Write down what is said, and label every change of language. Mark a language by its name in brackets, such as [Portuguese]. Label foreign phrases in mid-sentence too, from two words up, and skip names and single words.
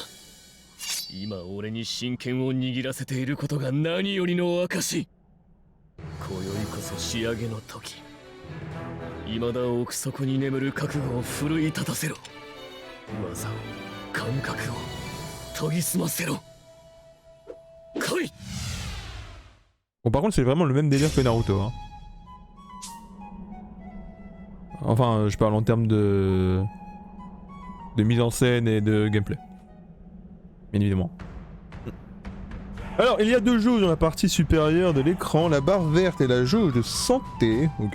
[Japanese] 今俺に真剣を握らせていることが何よりの証。今宵こそ仕上げの時。未だ奥底に眠る覚悟を奮い立たせろ。技を感覚を研ぎ澄ませろ。来い。 [French] Bon, par contre, c'est vraiment le même délire que Naruto. Hein. Enfin, je parle en termes de mise en scène et de gameplay. Bien évidemment. Alors, il y a deux jauges dans la partie supérieure de l'écran, la barre verte est la jauge de santé, ok.